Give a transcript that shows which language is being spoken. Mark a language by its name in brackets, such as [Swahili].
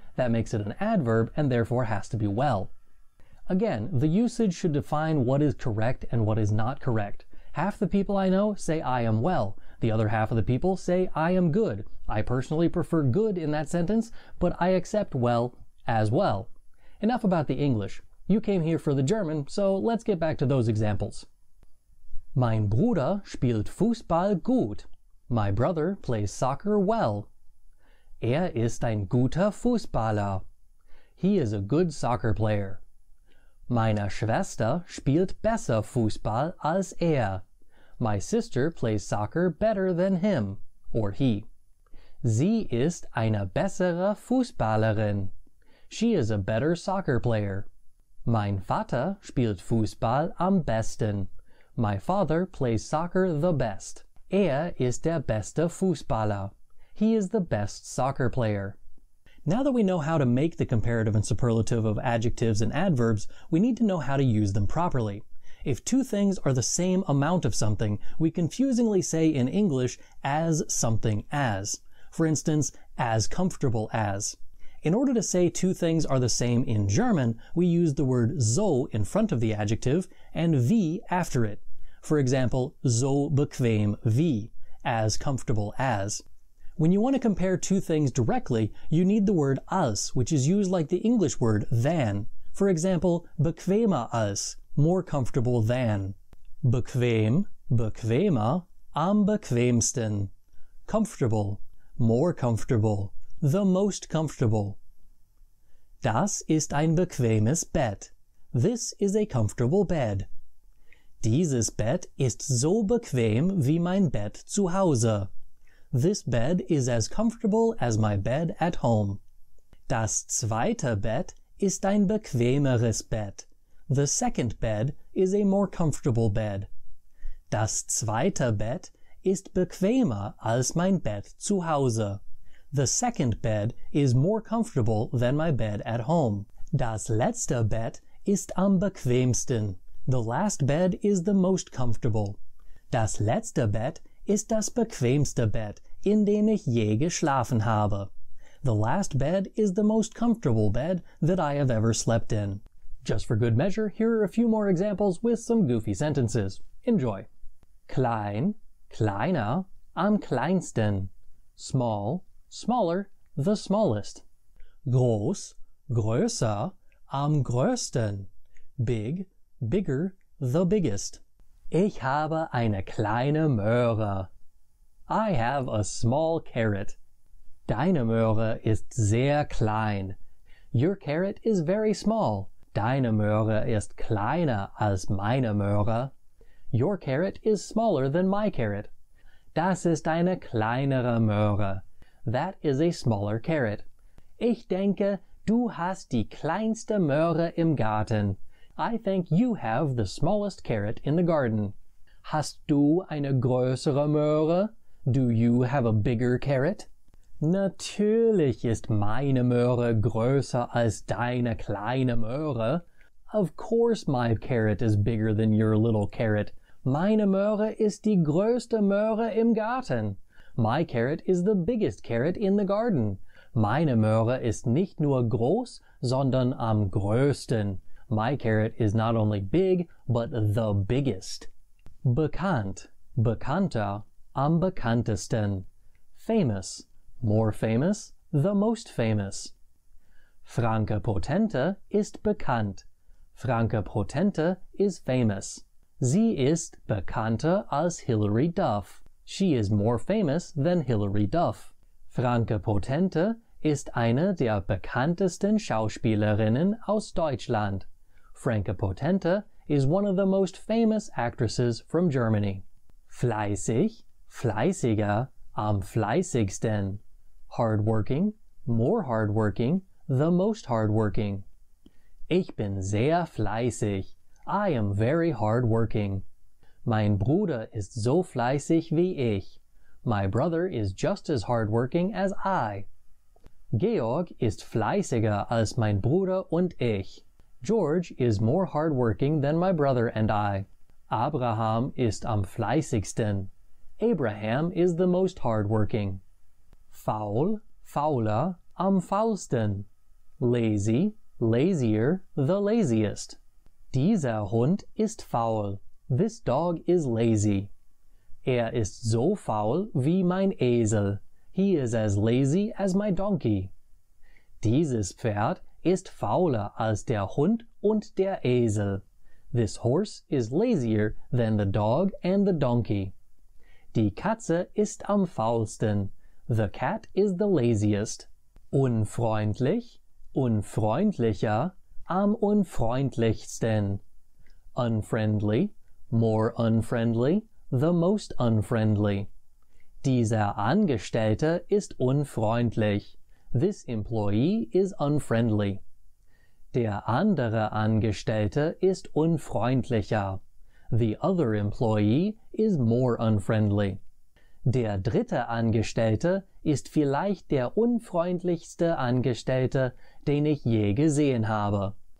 [English] That makes it an adverb and therefore has to be well. Again, the usage should define what is correct and what is not correct. Half the people I know say I am well. The other half of the people say I am good. I personally prefer good in that sentence, but I accept well as well. Enough about the English. You came here for the German, so let's get back to those examples. [German] Mein Bruder spielt Fußball gut. [English] My brother plays soccer well. [German] Er ist ein guter Fußballer. [English] He is a good soccer player. [German] Meine Schwester spielt besser Fußball als er. [English] My sister plays soccer better than him, or he. [German] Sie ist eine bessere Fußballerin. [English] She is a better soccer player. [German] Mein Vater spielt Fußball am besten. [English] My father plays soccer the best. [German] Er ist der beste Fußballer. [English] He is the best soccer player. Now that we know how to make the comparative and superlative of adjectives and adverbs, we need to know how to use them properly. If two things are the same amount of something, we confusingly say in English as something as. For instance, as comfortable as. In order to say two things are the same in German, we use the word so in front of the adjective and wie after it. For example, [German] so bequem wie, [English] as comfortable as. When you want to compare two things directly, you need the word als, which is used like the English word than. For example, [German] bequemer als, [English] more comfortable than. [German] Bequem, bequemer, am bequemsten. [English] Comfortable, more comfortable, the most comfortable. [German] Das ist ein bequemes Bett. [English] This is a comfortable bed. [German] Dieses Bett ist so bequem wie mein Bett zu Hause. [English] This bed is as comfortable as my bed at home. [German] Das zweite Bett ist ein bequemeres Bett. [English] The second bed is a more comfortable bed. [German] Das zweite Bett ist bequemer als mein Bett zu Hause. [English] The second bed is more comfortable than my bed at home. [German] Das letzte Bett ist am bequemsten. [English] The last bed is the most comfortable. [German] Das letzte Bett ist das bequemste Bett, in dem ich je geschlafen habe. [English] The last bed is the most comfortable bed that I have ever slept in. Just for good measure, here are a few more examples with some goofy sentences. [German] Enjoy. Klein, kleiner, am kleinsten. [English] Small, smaller, the smallest. [German] Groß, größer, am größten. [English] Big, bigger, the biggest. [German] Ich habe eine kleine Möhre. [English] I have a small carrot. [German] Deine Möhre ist sehr klein. [English] Your carrot is very small. [German] Deine Möhre ist kleiner als meine Möhre. [English] Your carrot is smaller than my carrot. [German] Das ist eine kleinere Möhre. [English] That is a smaller carrot. [German] Ich denke, du hast die kleinste Möhre im Garten. [English] I think you have the smallest carrot in the garden. [German] Hast du eine größere Möhre? [English] Do you have a bigger carrot? [German] Natürlich ist meine Möhre größer als deine kleine Möhre. [English] Of course my carrot is bigger than your little carrot. [German] Meine Möhre ist die größte Möhre im Garten. [English] My carrot is the biggest carrot in the garden. [German] Meine Möhre ist nicht nur groß, sondern am größten. [English] My carrot is not only big, but the biggest. [German] Bekannt, bekannter, am bekanntesten. [English] Famous, more famous, the most famous. [German] Franke Potente ist bekannt. [English] Franke Potente is famous. [German] Sie ist bekannter als Hilary Duff. [English] She is more famous than Hilary Duff. [German] Franke Potente ist eine der bekanntesten Schauspielerinnen aus Deutschland. [English] Franke Potente is one of the most famous actresses from Germany. [German] Fleißig, fleißiger, am fleißigsten. [English] Hardworking, more hardworking, the most hardworking. [German] Ich bin sehr fleißig. [English] I am very hardworking. [German] Mein Bruder ist so fleißig wie ich. [English] My brother is just as hardworking as I. [German] Georg ist fleißiger als mein Bruder und ich. [English] George is more hardworking than my brother and I. [German] Abraham ist am fleißigsten. [English] Abraham is the most hardworking. [German] Faul, fauler, am faulsten. [English] Lazy, lazier, the laziest. [German] Dieser Hund ist faul. [English] This dog is lazy. [German] Er ist so faul wie mein Esel. [English] He is as lazy as my donkey. [German] Dieses Pferd ist fauler als der Hund und der Esel. [English] This horse is lazier than the dog and the donkey. [German] Die Katze ist am faulsten. [English] The cat is the laziest. [German] Unfreundlich, unfreundlicher, am unfreundlichsten. [English] Unfriendly, more unfriendly, the most unfriendly. [German] Dieser Angestellte ist unfreundlich. [English] This employee is unfriendly. [German] Der andere Angestellte ist unfreundlicher. [English] The other employee is more unfriendly. [German] Der dritte Angestellte ist vielleicht der unfreundlichste Angestellte, den ich je gesehen habe.